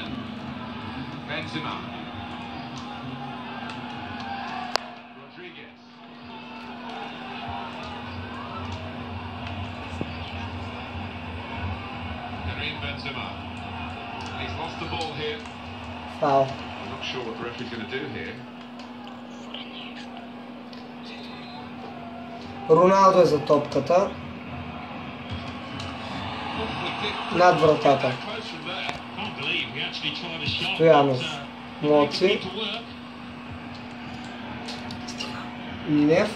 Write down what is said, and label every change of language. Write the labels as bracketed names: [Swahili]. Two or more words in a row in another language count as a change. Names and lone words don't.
[English] Benzema. Rodriguez. Karim Benzema. He's lost the ball here. Foul. I'm not sure what the referee's going to do here. [Bulgarian] Роналдо е за топката. Над вратата. Стоянов. Моци. Минев.